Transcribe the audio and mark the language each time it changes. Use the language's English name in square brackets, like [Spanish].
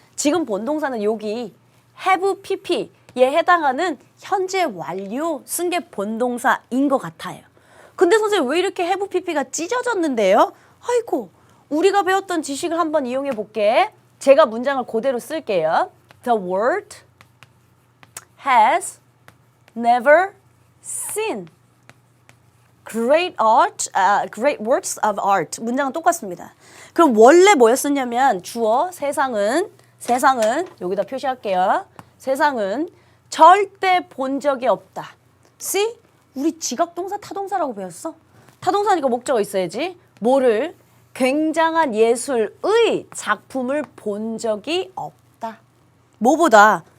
[Korean] 지금 본동사는 여기 have pp에 해당하는 현재 완료 쓴 게 본동사인 것 같아요. 근데 선생님 왜 이렇게 have pp가 찢어졌는데요? 아이고 우리가 배웠던 지식을 한번 이용해 볼게. 제가 문장을 그대로 쓸게요. [English] The world has never seen great works of art. [Korean] 문장은 똑같습니다. 그럼 원래 뭐였었냐면 주어 세상은 여기다 표시할게요. 세상은 절대 본 적이 없다. [English] See? [Korean] 우리 지각동사 타동사라고 배웠어. 타동사니까 목적어 있어야지. 뭐를 굉장한 예술의 작품을 본 적이 없다. 뭐보다?